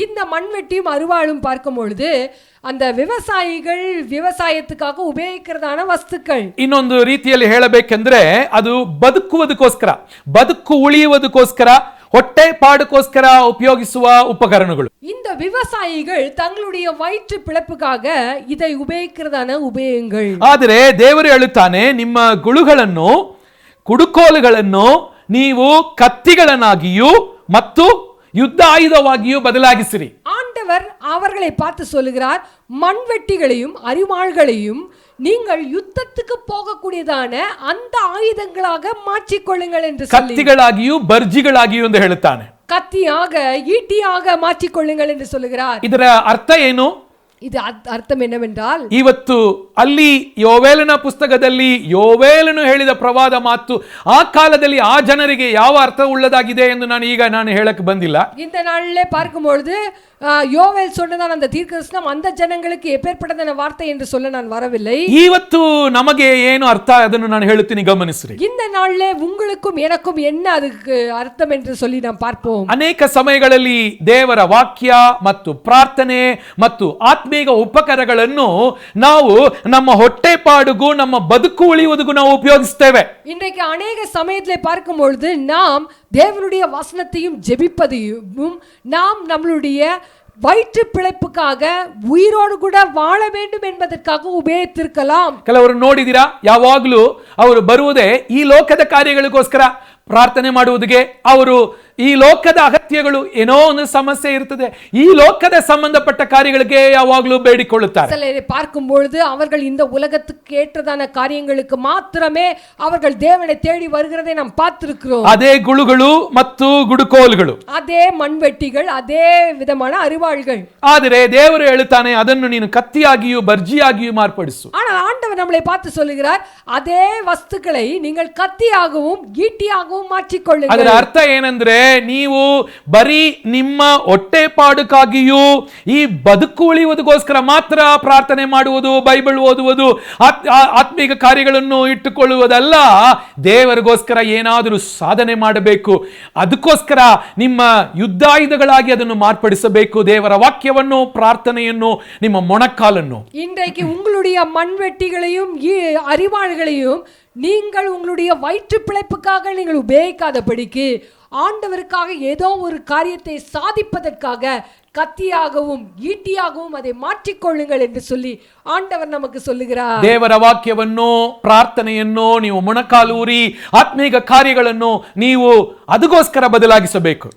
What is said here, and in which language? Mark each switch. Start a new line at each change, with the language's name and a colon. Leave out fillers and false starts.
Tamil: இந்த மண்வெட்டியும் அருவாளும் பார்க்கும் பொழுது அந்த விவசாயிகள் விவசாயத்துக்காக ಉಪಯೋಗಿக்கிறதான ವಸ್ತುக்கள்.
Kannada: ಇನ್ನೊಂದು ರೀತಿಯಲ್ಲಿ ಹೇಳಬೇಕೆಂದ್ರೆ ಅದು ಬದುಕುವುದಕ್ಕೋಸ್ಕರ, ಬದುಕು ಉಳಿಯುವುದಕ್ಕೋಸ್ಕರ, ಹೊಟ್ಟೆ ಪಾಡುಕೋಸ್ಕರ ಉಪಯೋಗಿಸುವ ಉಪಕರಣಗಳು.
Tamil: இந்த விவசாயிகள் தங்களுடைய வயிற்று பிழைப்புக்காக இதை ಉಪಯೋಗಿக்கிறதான ಉಪಯೋಗங்கள்.
Kannada: ಆದರೆ ದೇವರು ಹೇಳುತ್ತಾನೆ, ನಿಮ್ಮ ಗುಳುಗಳನ್ನು ಕುಡುಕೋಲುಗಳನ್ನು ನೀವು ಕತ್ತಿಗಳನ್ನಾಗಿಯೂ ಮತ್ತು யுத்த ஆயுதವಾಗಿಯೂ ಬದಲಾಗಿಸಿರಿ.
Tamil: ஆண்டவர் அவர்களை பார்த்து சொல்லுகிறார், மண்வெட்டிகளையும் அரிவாள்களையும் நீங்கள் யுத்தத்துக்கு போகக்கூடியதான அந்த ஆயுதங்களாக மாற்றிக்கொள்ளுங்கள் என்று சொல்லி,
Kannada: ಕತ್ತಿಗಳಾಗಿಯೂ ಬರ್ಜಿಗಳಾಗಿಯೂ ಎಂದು ಹೇಳುತ್ತಾನೆ.
Tamil: கத்தியாக ஈட்டியாக மாற்றிக்கொள்ளுங்கள் என்று சொல்லுகிறார்.
Kannada: ಇದರ ಅರ್ಥ ಏನು?
Tamil: இது ಅರ್ಥம் என்னவென்றால்,
Kannada: ಇವತ್ತು ಅಲ್ಲಿ ಯೋವೇಲನ ಪುಸ್ತಕದಲ್ಲಿ ಯೋವೇಲನು ಹೇಳಿದ ಪ್ರವಾದ ಮಾತು ಆ ಕಾಲದಲ್ಲಿ ಆ ಜನರಿಗೆ ಯಾವ ಅರ್ಥ ಉಳ್ಳದಾಗಿದೆ ಎಂದು ನಾನು ಹೇಳಕ್ಕೆ ಬಂದಿಲ್ಲ.
Tamil: இந்த நாளிலே பார்க்கும்பொழுது யோவேல் சொன்னதான அந்த தீர்க்கதரிசனம் அந்த ஜனங்களுக்கு எப்பேற்பட்டதான வார்த்தை என்று சொல்ல நான் வரவில்லை.
Kannada: ಇವತ್ತು ನಮಗೆ ಏನು ಅರ್ಥ ಅದನ್ನು ನಾನು ಹೇಳುತ್ತೀನಿ, ಗಮನಿಸಿರಿ.
Tamil: இந்த நாளிலே உங்களுக்கும் எனக்கும் என்ன அதுக்கு ಅರ್ಥம் என்று சொல்லி நாம் பார்ப்போம்.
Kannada: ಅನೇಕ ಸಮಯಗಳಲ್ಲಿ ದೇವರ ವಾಕ್ಯ ಮತ್ತು ಪ್ರಾರ್ಥನೆ ಮತ್ತು ಆತ್ಮೀಕ ಉಪಕರಣಗಳನ್ನು ನಾವು ನಮ್ಮ ಹೊಟ್ಟೆಪಾಡುಗೂ ನಮ್ಮ ಬದುಕು ಉಳಿಯುವುದಕ್ಕೂ ನಾವು ಉಪಯೋಗಿಸ್ತೇವೆ.
Tamil: இன்றைக்கு அநேக சமயத்திலே பார்க்கும் பொழுது நாம் தேவனுடைய வசனத்தையும் ஜெபிப்பதையும் நாம் நம்மளுடைய வயிற்று பிழைப்புக்காக உயிரோடு கூட வாழ வேண்டும் என்பதற்காக ಉಪಯೋಗಿಸಿರலாம்.
Kannada: ಕೆಲವರು ನೋಡಿದಿರಾ, ಯಾವಾಗಲೂ ಅವರು ಬರುವುದೇ ಈ ಲೋಕದ ಕಾರ್ಯಗಳಿಗೋಸ್ಕರ ಪ್ರಾರ್ಥನೆ ಮಾಡುವುದಕ್ಕೆ. ಅವರು ಈ ಲೋಕದ ಅಗತ್ಯಗಳು ಏನೋ ಒಂದು ಸಮಸ್ಯೆ ಇರ್ತದೆ, ಈ ಲೋಕದ ಸಂಬಂಧಪಟ್ಟ ಕಾರ್ಯಗಳಿಗೆ ಯಾವಾಗಲೂ ಬೇಡಿಕೊಳ್ಳುತ್ತಾರೆ.
Tamil: சிலரை பார்க்கும் பொழுது அவர்கள் இந்த உலகத்துக்கு ஏற்றதான காரியங்களுக்கு மாத்திரமே அவர்கள் தேவனை தேடி வருகிறதை நாம் பார்த்திருக்கிறோம்.
Kannada: ಅದೇ ಗುಳುಗಳು ಮತ್ತು ಗುಡುಕೋಲುಗಳು,
Tamil: அதே மண்வெட்டிகள், அதே விதமான அரிவாள்கள்.
Kannada: ಆದರೆ ದೇವರು ಹೇಳುತ್ತಾನೆ, ಅದನ್ನು ನೀನು ಕತ್ತಿಯಾಗಿಯೂ ಬರ್ಜಿಯಾಗಿಯೂ ಮಾರ್ಪಡಿಸು.
Tamil: ஆனால் ஆண்டவர் நம்மளை பார்த்து சொல்லுகிறார், அதே ವಸ್ತುக்களை நீங்கள் கத்தியாகவும் ஈட்டியாகவும் மாற்றிக்கொள்ளுங்கள்.
Kannada: ಅದರ ಅರ್ಥ ಏನಂದ್ರೆ, ನೀವು ಬರೀ ನಿಮ್ಮ ಹೊಟ್ಟೆಪಾಡುಕಾಗಿಯೂ ಈ ಬದುಕು ಉಳಿಯುವುದಕ್ಕೋಸ್ಕರ ಮಾತ್ರ ಪ್ರಾರ್ಥನೆ ಮಾಡುವುದು, ಬೈಬಲ್ ಓದುವುದು, ಆತ್ಮೀಕ ಕಾರ್ಯಗಳನ್ನು ಇಟ್ಟುಕೊಳ್ಳುವುದಲ್ಲ. ದೇವರಿಗೋಸ್ಕರ ಏನಾದರೂ ಸಾಧನೆ ಮಾಡಬೇಕು, ಅದಕ್ಕೋಸ್ಕರ ನಿಮ್ಮ ಯುದ್ಧಾಯುಧಗಳಾಗಿ ಅದನ್ನು ಮಾರ್ಪಡಿಸಬೇಕು. ದೇವರ ವಾಕ್ಯವನ್ನು, ಪ್ರಾರ್ಥನೆಯನ್ನು, ನಿಮ್ಮ ಮೊಣಕಾಲನ್ನು.
Tamil: இன்றைக்கு உங்களுடைய மண்வெட்டிகளையும் அரிவாள்களையும் நீங்கள் உங்களுடைய வயிற்று பிழைப்புக்காக நீங்கள் உபயோகிக்காதபடிக்கு ஆண்டவருக்காக ஏதோ ஒரு காரியத்தை சாதிப்பதற்காக கத்தியாகவும் ஈட்டியாகவும் அதை மாற்றிக்கொள்ளுங்கள் என்று சொல்லி ஆண்டவர் நமக்கு சொல்லுகிறார்.
Kannada: ದೇವರ ವಾಕ್ಯವನ್ನು, ಪ್ರಾರ್ಥನೆಯನ್ನು ನೀವು ಮೊಣಕಾಲೂರಿ ಆತ್ಮೀಕ ಕಾರ್ಯಗಳನ್ನು ನೀವು ಅದಕ್ಕೋಸ್ಕರ ಬದಲಾಗಿಸಬೇಕು.